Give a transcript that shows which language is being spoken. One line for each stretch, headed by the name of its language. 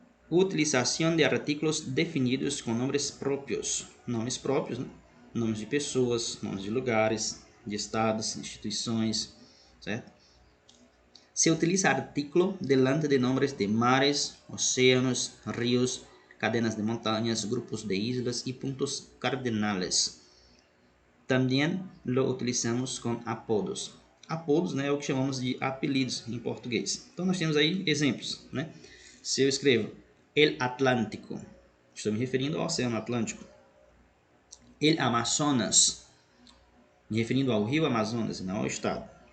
Portuguese: Utilização de artículos definidos com nomes próprios. Nomes próprios, né? Nomes de pessoas, nomes de lugares, de estados, instituições, certo?
Spanish: Se utiliza artículo delante de nomes de mares, océanos, ríos, cadenas de montañas, grupos de islas y puntos cardinales.
Portuguese: Também
Spanish: lo utilizamos
Portuguese: com apodos. Apodos, né, é o que chamamos de apelidos em português. Então nós temos aí exemplos, né? Se eu escrevo El Atlântico, estou me referindo ao Oceano Atlântico. El Amazonas, me referindo ao Rio Amazonas, não ao estado.